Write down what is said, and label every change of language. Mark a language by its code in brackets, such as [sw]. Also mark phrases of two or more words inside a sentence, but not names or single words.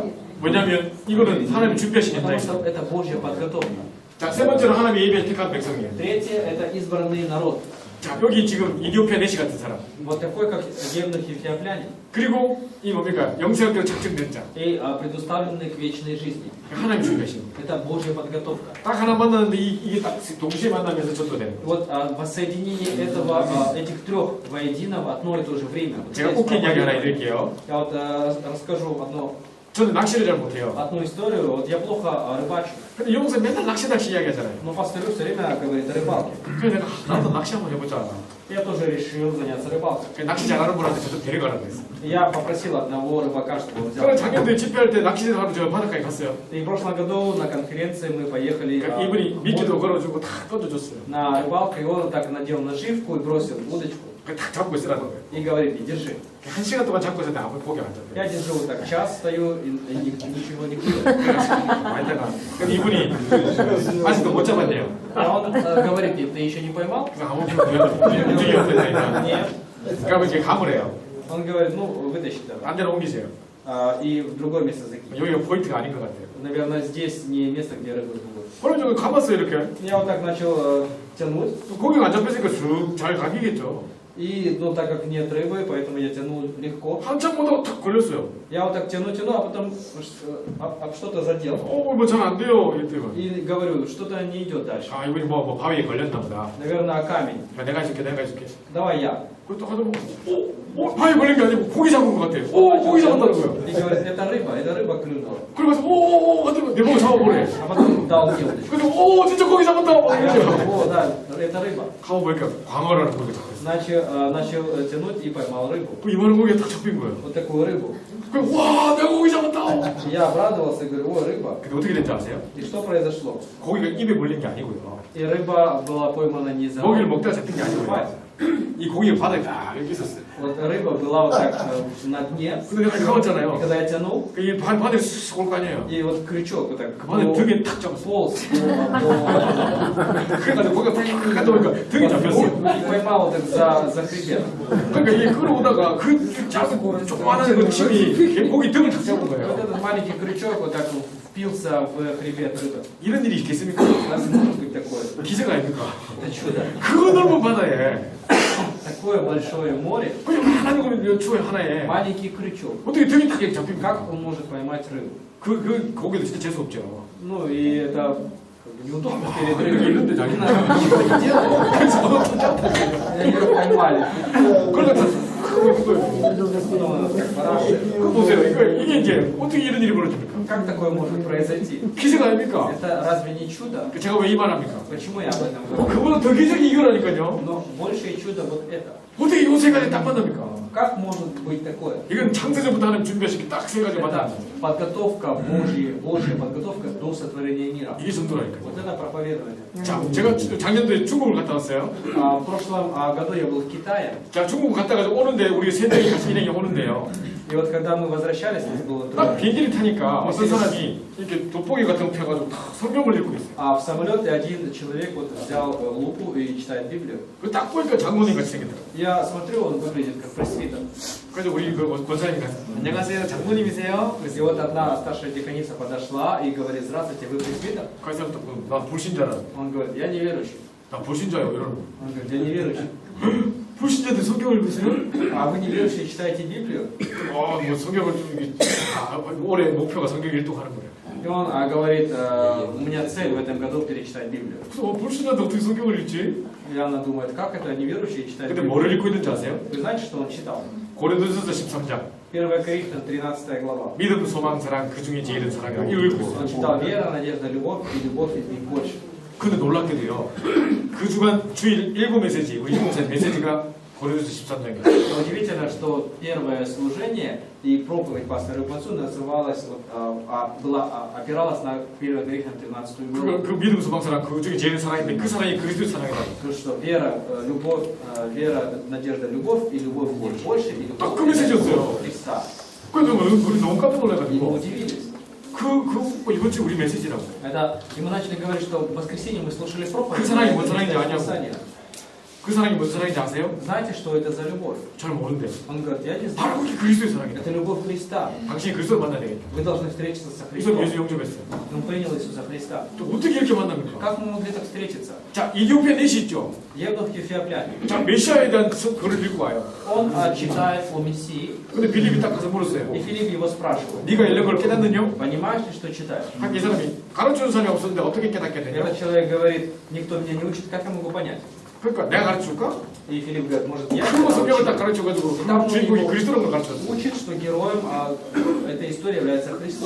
[ko] 왜냐하면 이거는 하나님 준비하신 [ru] Потому [ko] 현장이에요. [ru] что это Божья подготовка. [ko] 자, 세 번째로 하나님이 예비한 택한 백성이에요. [ru] Третье, это избранный народ. [ko] 자, 여기 지금 이디오피아 내시 같은 사람. [ru] Вот такой, как евнух Ефиоплянин. [ko] 그리고 이 뭡니까? 영생학대로 작정된 자. [ru] И предуставленный к вечной жизни. [ko] 하나님 준비하신 거예요. [ru] Это Божья подготовка. [ko] 딱 하나 만났는데 이게 딱 동시에 만나면서 전도되는 거예요. [ru] Вот воссоединение этих трех воедино в одно и то же время. Вот [ko] 제가 [ru] здесь [ko] 웃긴 이야기 하나 [ru] проповедование. [ko] 해드릴게요. [ru] Я вот расскажу [ko] 저는 낚시를 잘 못해요. [ru] одну историю. Вот я плохо рыбачу, [ko] 근데 용서 맨날 낚시 이야기하잖아요. [ru] но пастырь все время говорит о рыбалке. [ko] 그래서 내가 나도 낚시 한번 해보자. [ru] Я тоже решил заняться рыбалкой. [ko] 그 낚시 잘하는 분한테 저도 데려가라고 했어요. [ru] Я попросил одного рыбака, чтобы он взял. [ko] 그래서 작년도에 집회할 때 낚시를 하러 저 바닷가에 갔어요. [ru] И в прошлом году на конференции мы поехали [ko] 그러니까 이분이 미끼도 걸어주고 다 던져줬어요. [ru] на рыбалку, и он так надел наживку и бросил удочку. [ko] 딱 잡고 있으라는 거예요. [ru] И говорит, и держи. [ko] 1시간 동안 잡고 있었는데 아무 포기 안 잡혀요. [ru] Я держу вот так час, стою и ничего не клюет. [ko] 하다가 이분이 아직도 못 잡았네요. [ru] А он говорит, ты еще не поймал? [ko] 그래서 아무 움직임이 없으니까. [ru] Нет. [ko] 그러면 이렇게 감을 해요. [ru] Он говорит, ну вытащи давай. [ko] 딴 데로 옮기세요. [ru] И в другое место закинь. [ko] 여기가 포인트가 아닌 것 같아요. [ru] Наверное, здесь не место, где рыбы будут. [ko] 오른쪽에 감았어요 이렇게. [ru] Я вот так начал тянуть. [ko] 고기가 안 잡혔으니까 쑥 잘 감기겠죠. [ru] И, ну, так как нет рыбы, поэтому я тянул легко. [ko] 한참 보다가 탁 걸렸어요. [ru] Я вот так тяну, а потом об что-то задел. [ko] 뭐 잘 안 돼요. 이랬더니 [ru] И говорю, что-то не идет дальше. [ko] 아 이분이 뭐 바위에 걸렸나 보다. [ru] Наверное, о камень. [ko] 내가 해줄게. [ru] Давай я. [ko] 그것도 하다 보면 바위에 걸린 게 아니고 고기 잡은 것 같아요. 고기 잡았다는 거예요. [ru] И говорит, это рыба клюнула. [ko] 그러면서 하더니 내 보고 잡아보래. [ru] А потом дал мне удочку. [ko] 그래서 진짜 고기 잡았다. [ru] О, да, это рыба. [ko] 가고 보니까 광어라는 고기가 잡혔어요. [ru] Начал тянуть и поймал рыбу. [ko] 그 이만한 고기가 딱 잡힌 거예요. [ru] Вот такую рыбу. [ko] 그, 와, 내가 고기 잡았다. [ru] Я обрадовался и говорю, о, рыба. [ko] 근데 어떻게 된지 아세요? [ru] И что произошло? [ko] 고기가 입에 물린 게 아니고요. [ru] И рыба была поймана не за [ko] 고기를 먹다가 잡힌 게 아니고요. 이 고기가 바닥에 딱 이렇게 있었어요. [ru] Вот рыба была вот так на дне. [ko] 근데 내가 [ru] И [ko] 감았잖아요. [ru] когда я тянул, [ko] 이 바닥에 쑥 올 거 아니에요. [ru] и вот крючок вот так [ko] 그 바닥에 등에 탁 잡았어. [ru] полз [ko] 그래가지고 고기가 탁 갔다 오니까 등에 잡혔어요. [ru] и поймал вот так за хребет. [ko] 그러니까 이게 끌어오다가 그 작은 조그만한 그 침이 고기 등을 탁 잡은 [ru] Вот [ko] 거예요. [ru] этот маленький крючок вот так впился в хребет рыбы. [ko] 이런 일이 있겠습니까? [ru] Разве может быть такое? [ko] 기세가 아닙니까? [ru] Это чудо. [ko] 그 넓은 바다에 [ru] Такое большое море, [ko] 그냥 하나님 그 추에 하나에 [ru] маленький крючок. [ko] 어떻게 등이 탁 잡힙니까? [ru] Как он может поймать рыбу? [ko] 그 고기도 진짜 재수 없죠. [ru] Ну и это как бы неудобно перед [ko] 이렇게 [ru] рыбой. [ko] 있는데 자기 [ru] Она ничего не делает. И они ее поймали. [ko] 그러니까 그거예요. [ru] Потом она так парашит. [ko] 그 보세요. 이게 이제 어떻게 이런 일이 벌어집니까? [ru] Как такое может произойти? [ko] 기세가 아닙니까? [ru] Это разве не чудо? [ko] 제가 왜 이 말합니까? [ru] Почему я об этом говорю? [ko] 그보다 더 기적이 이거라니까요. [ru] Но большее чудо вот это. [ko] 어떻게 이 세 가지 딱 만납니까? [ru] Как может быть такое? [ko] 이건 창세전부터 하나님 준비하시기 딱 세 가지 만나. [ru] Это подготовка Божья подготовка до сотворения мира. [ko] 이게 전도라니까요. [ru] Вот это проповедование. [ko] 자, 제가 작년도에 중국을 갔다 왔어요. [ru] В прошлом году я был в Китае. [ko] 자, 중국 갔다가 오는데 우리 세 명이 같이 일행이 오는데요. [ru] И вот когда мы возвращались, нас было [ko] 딱 [ru] трое. [ko] 비행기를 타니까 어떤 사람이 이렇게 돋보기 같은 거 펴가지고 다 성경을 읽고 있어요. [ru] А в самолете один человек вот взял лупу и читает Библию. [ko] 그 딱 보니까 장로님 같이 생겼더라고요. [ru] Я смотрю, он выглядит как пресвитер. [ko] 그래서 우리 그 권사님이 가서 안녕하세요, 장로님이세요? [ru] И вот одна старшая деканица подошла и говорит: здравствуйте, вы пресвитер? [ko] 그래서 나 불신자라. [ru] Он говорит: я неверующий. [ko] 나 불신자예요. 이러는 거. [ru] Он говорит: я неверующий. [ko] 불신자들 성경을 읽으세요? [ru] А вы неверующие читаете Библию? [ko] 뭐 성경을 좀 이게 올해 목표가 성경 일독하는 거예요. [ru] И он говорит: у меня цель в этом году перечитать Библию. [ko] 그래서 불신자인데 어떻게 성경을 읽지? [ru] И она думает: как это неверующие читают [ko] 근데 [ru] Библию? [ko] 뭐를 읽고 있는지 아세요? [ru] Вы знаете, что он читал? [ko] 고린도전서 13장 [ru] 1 Коринфянам 13 глава. [ko] 믿음, 소망, 사랑 그 중에 제일은 사랑이라 이거 읽고 [ru] Он [ko] 있어요. [ru] читал: вера, надежда, любовь, и любовь из них больше. [ko] 근데 놀랍게도요. 그 주간 주일 일곱 메시지 우리 일곱 메시지가 고린도전서 13장이에요. [ru] Но удивительно, что первое служение и проповедь пастора Рыбмацу называлась, опиралась на 1 Коринфянам 13 главу. [ko] 그 믿음, 소망, 사랑 그 중에 제일은 사랑인데 그 사랑이 그리스도의 사랑이라고. [ru] То, что вера, любовь, вера, надежда, любовь и любовь больше, и Так, любовь [ko] 그 메시지였어요. [ru] Христа. [ko] 그래서 우리 너무 깜짝 [ru] И мы [ko] 놀라가지고 [ru] удивились. [ko] 이번 주 우리 메시지라고. [ru] Это, и мы начали говорить, что в воскресенье мы слушали проповедь. [ko] 그 사랑이 뭔 사랑인지 아냐고. [ru] Писание. [ko] 그 사랑이 무슨 사랑인지 아세요? [ru] Знаете, что это за любовь? [ko] 저는 모르는데. [ru] Он говорит: я не [ko] 바로 [ru] знаю. [ko] 그게 그리스도의 사랑이다. [ru] Это любовь Христа. [ko] 당신이 그리스도를 만나야 되겠다. [ru] Вы должны встретиться со [ko] 그래서 [ru] Христом. [ko] 예수 영접했어요. [ru] Он принял Иисуса Христа. [ko] 또 어떻게 이렇게 만납니까? [ru] Как мы могли так встретиться? [ko] 자, 이디오피아 넷이 있죠. [ru] Евнух Ефиоплянин. [ko] 자, 메시아에 대한 글을 읽고 와요. [ru] Он читает о Мессии, [ko] 근데 빌립이 딱 가서 물었어요. [ru] и Филипп его спрашивает: [ko] 네가 이런 걸 깨닫느냐? [ru] понимаешь ли, что читаешь? [ko] 한 이 사람이 가르쳐준 사람이 없었는데 어떻게 깨닫게 되냐? [ru] Этот человек говорит: никто меня не учит, как я могу понять? [ko] 그러니까 내가 가르쳐줄까? [ru] И Филипп говорит: может, я [ko] 그리고 [ru] тебя [ko] 성경을 딱 [ru] научу? [ko] 가르쳐가지고 [ru] Там [ko] 그 주인공이 그리스도라는 걸 가르쳤어. [ru] учит, что героем этой истории является Христос.